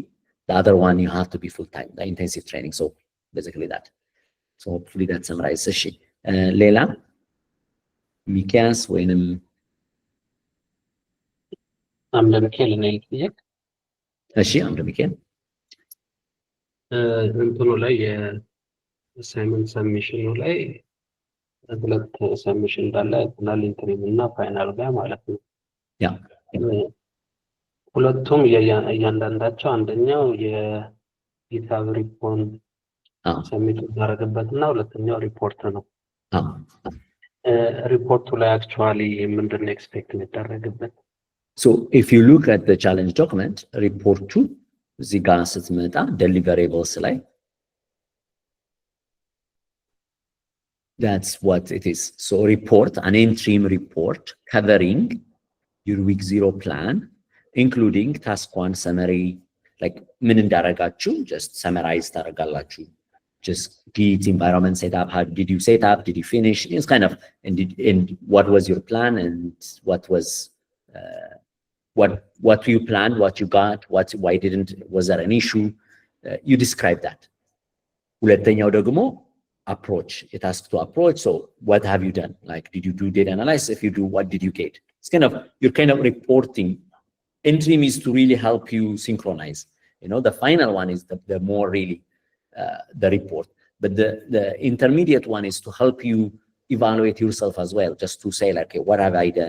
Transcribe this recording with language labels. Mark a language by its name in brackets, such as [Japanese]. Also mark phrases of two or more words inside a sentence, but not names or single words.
[English] The other one, you have to be full-time, the intensive training. So basically that. So hopefully that summarizes it. Leila, Mikas, when I'm the mechanic. I'm the Mikan. [Amharic] እንትኑ ላይ የአሳይመንት ሰብሚሽኑ ላይ ሁለት ሰብሚሽን እንዳለ አይተናል፣ ኢንተሪም እና ፋይናል ጋር ማለት ነው። ያ ሁለቱም እያንዳንዳቸው አንደኛው የሂሳብ ሪፖርት ሰብሚት እናደርግበት እና ሁለተኛው ሪፖርት ነው። ሪፖርቱ ላይ አክቹዋሊ ምንድን ነው ኤክስፔክት የሚደረግበት? [English] So if you look at the challenge document, report 2, [Amharic] እዚህ ጋር ስትመጣ deliverables ላይ [English] that's what it is. So report, an interim report covering your week 0 plan, including task 1 summary, like [Amharic] ምን እንዳረጋችሁ [English] just summarize ታረጋላችሁ. Just Git environment setup, how did you set up, did you finish? It's kind of, and what was your plan, and what was what you planned, what you got, why didn't, was there an issue? You describe that. [Amharic] ሁለተኛው ደግሞ [English] approach, it asks to approach. So what have you done? Like, did you do data analysis? If you do, what did you get? It's kind of, you're kind of reporting. Interim is to really help you synchronize. You know, the final one is the more really the report. But the intermediate one is to help you evaluate yourself as well, just to say like, okay, what have I done?